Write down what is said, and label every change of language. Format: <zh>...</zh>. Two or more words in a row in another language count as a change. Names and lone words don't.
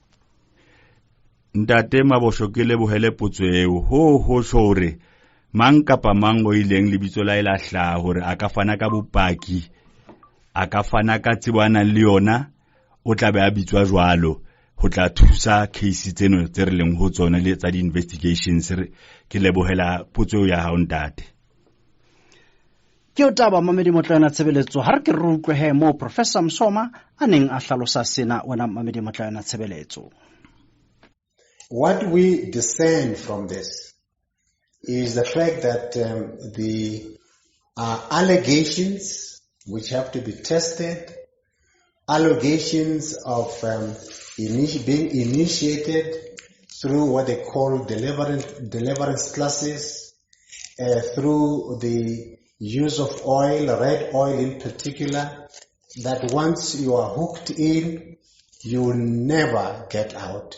<st>Ntate Mabosho ke lebohele potso eo ho hore mang kapa mang o ileng lebitso la ela hla hore a ka fana ka bopaki a ka fana ka tsebana le yona o tla be a bitswa jwalo ho tla thusa case tseno tse re leng ho tsona le tsa di investigations ke lebohela potso ya hao ntate ke o taba Mamedi Motlana Tshebeletso ha re ke re utlwe he mo Professor Msoma a neng a hlalosa sena wena Mamedi Motlana Tshebeletso.</st> <en>What we discern from this is the fact that the allegations which have to be tested, allegations of being initiated through what they call deliverance classes, through the use of oil, red oil in particular, that once you are hooked in, you will never get out.</en>